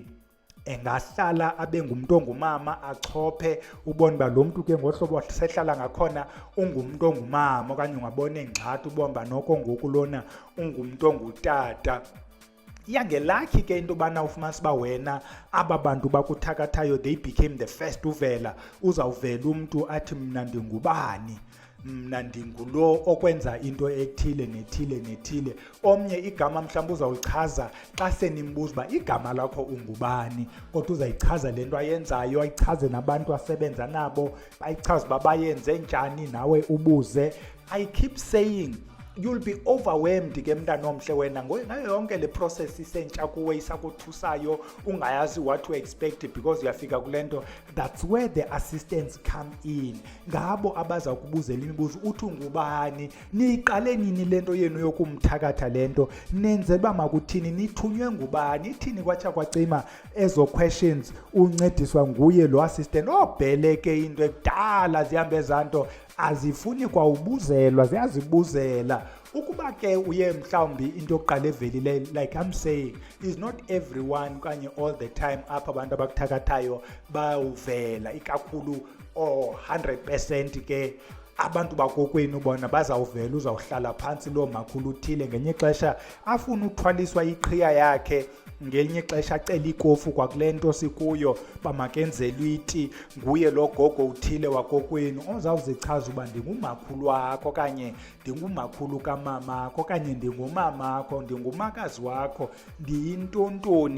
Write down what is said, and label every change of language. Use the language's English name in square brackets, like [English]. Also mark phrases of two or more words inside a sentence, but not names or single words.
[Xhosa] Engahlala abe ngumuntu ongumama achophe ubone uba lo mntu ke ngohlobo sehlala ngakhona ungumuntu ongumama, okanye ungabona engxathi ubone uba noko ngoku lona ungumuntu ongutata. Iyangelakhi ke into yobana ufumanisa uba wena aba bantu bakuthakathayo [English] they became the first [Xhosa] uvela. Uzawuvela umntu athi mna ndingubani, mna ndingulo okwenza into ethile nethile nethile. Omnye igama mhlawumbi uzawulichaza xa senimbuza uba igama lakho ungubani, kodwa uzayichaza le nto ayenzayo, ayichaze nabantu asebenza nabo, bayichaze uba bayenze njani, nawe ubuze. [English] I keep saying you'll be overwhelmed [Xhosa] ke mntana omhle wena ngayo yonke le process isentsha kuwe isakuthusayo, ungayazi [English] what to expect because [Xhosa] uyafika kule nto. [English] That's where the assistants come in. [Xhosa] Ngabo abaza kubuzela imibuzo, uthi ungubani, niqale nini lento yenu yokumthakatha lento, nenze ba makuthini, nithunywe ngubani, ithini kwatsha kwacima ezo questions. Uncediswa nguye lo assistant obheleke into ekudala zihambe ezanto, azifuni kwa ubuzelwa, ziyazibuzela. Ukuba ke uye mhlawumbi into yokuqala evelile, [English] like I'm saying, is not everyone kanye all the time [Xhosa] apha abantu abakuthakathayo bawuvela, ikakhulu 100% ke abantu bakokwenu bona bazawuvela, uzawuhlala phansi lo makhulu uthile ngenye ixesha afuna uthwaliswa iqhiya yakhe, ngelinye ixesha acela ikofu kwakule nto sikuyo bamakenzelwe iti, nguye lo gogo uthile wakokwenu ozawuzichaza uba ndingumakhulu wakho, okanye ndingumakhulu kamamakho, okanye ndingumamakho, ndingumakazi wakho, ndiyintontoni.